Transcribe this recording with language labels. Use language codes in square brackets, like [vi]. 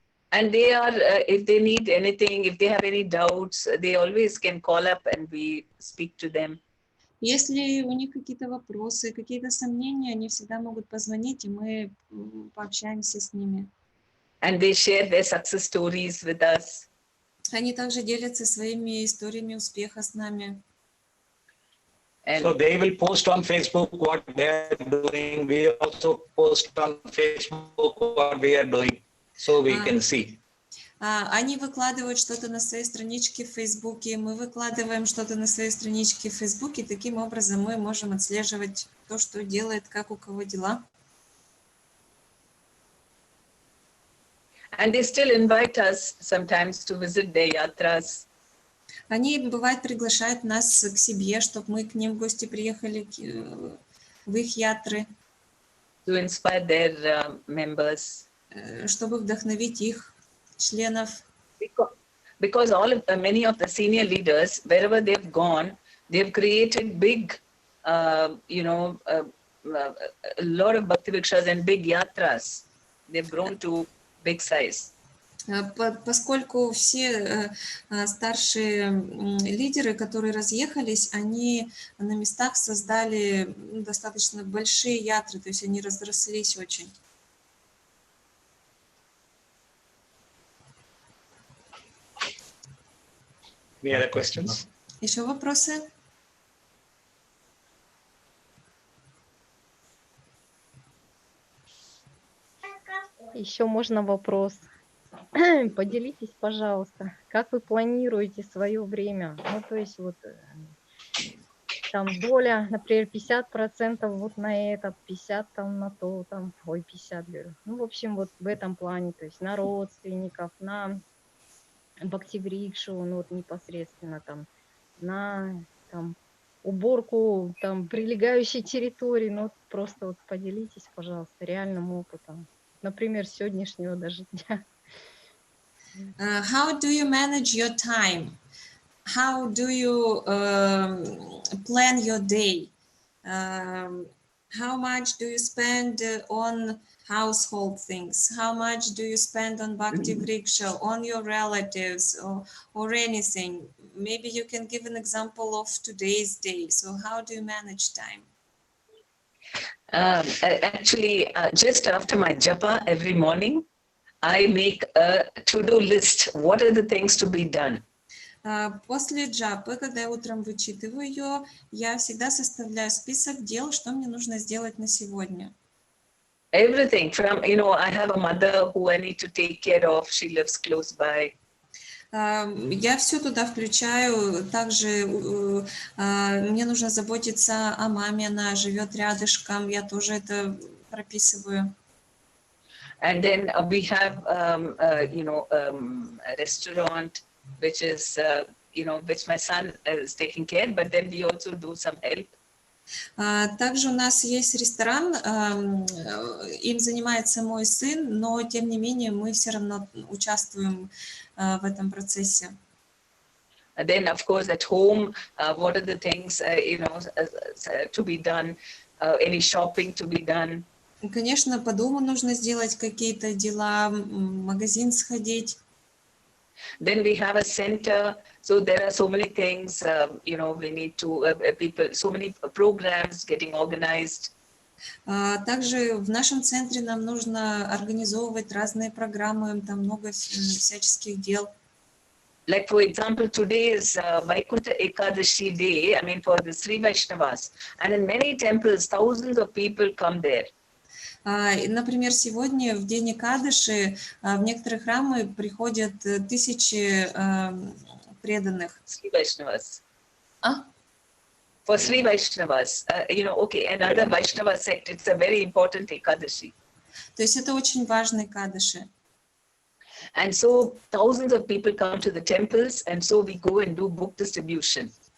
[en] And they are, if they need anything, if they have any doubts, they always can call up and we speak to them. [ru] Если у них какие-то вопросы, какие-то сомнения, они всегда могут позвонить, и мы пообщаемся с ними. [en] And they share their success stories with us. [ru] Они также делятся своими историями успеха с нами. [en] And so they will post on Facebook what they are doing. We also post on Facebook what we are doing, so we can see. [ru] Они выкладывают что-то на своей страничке в Фейсбуке, мы выкладываем что-то на своей страничке в Фейсбуке, таким образом мы можем отслеживать то, что делает, как у кого дела. [en] And they still invite us sometimes to visit their yatras. [ru] Они, бывает, приглашают нас к себе, чтобы мы к ним в гости приехали в их ятры. [en] To inspire their members. [ru] Чтобы вдохновить их членов. [en] Because many of the senior leaders, wherever they've gone, they've created big, a lot of Bhakti Vrikshas and big yatras. They've grown to big size. [ru] Поскольку все старшие лидеры, которые разъехались, они на местах создали достаточно большие ятры, то есть они разрослись очень. [en] Any other questions? [ru] Еще вопросы? Еще можно вопрос. Поделитесь, пожалуйста, как вы планируете свое время? Ну, то есть вот там доля, например, 50% вот на это, 50 там на то, там, ой, 50, говорю. Ну, в общем, вот в этом плане, то есть на родственников, на бхактиврикшу, ну, вот непосредственно там, на там уборку там прилегающей территории, ну, вот просто вот поделитесь, пожалуйста, реальным опытом. Например, сегодняшнего даже дня. [en] How do you manage your time? How do you plan your day? How much do you spend on household things? How much do you spend on Bhakti Vriksha, on your relatives, or anything? Maybe you can give an example of today's day. So how do you manage time? Actually, just after my japa every morning, I make a to-do list. What are the things to be done? [ru] После джапы, когда я утром вычитываю ее, я всегда составляю список дел, что мне нужно сделать на сегодня. [en] Everything from, you know, I have a mother who I need to take care of. She lives close by. [ru] Я все туда включаю. Также мне нужно заботиться о маме, она живет рядышком, я тоже это прописываю. [en] And then we have, you know, a restaurant, which is, you know, which my son is taking care, but then we also do some help. [ru] Также у нас есть ресторан, им занимается мой сын, но тем не менее мы все равно участвуем в этом процессе. [en] And then, of course, at home, what are the things, you know, to be done, any shopping to be done. [ru] Конечно, по дому нужно сделать какие-то дела, в магазин сходить. [en] Then we have a center, so there are so many things, you know, we need to, people, so many programs getting organized. [ru] Также в нашем центре нам нужно организовывать разные программы, там много всяческих дел. [en] Like, for example, today is Vaikuntha Ekadashi day, I mean, for the Sri Vaishnavas. And in many temples, thousands of people come there. [ru] Например, сегодня, в день Экадыши, в некоторые храмы приходят тысячи преданных. [en] Sri Vaishnavas. For Sri Vaishnavas, you know, okay, another Vaishnava sect, it's a very important Ekadashi. [ru] То есть это очень важный Экадыши. [en] And so thousands of people come to the temples, and so we go and do book distribution.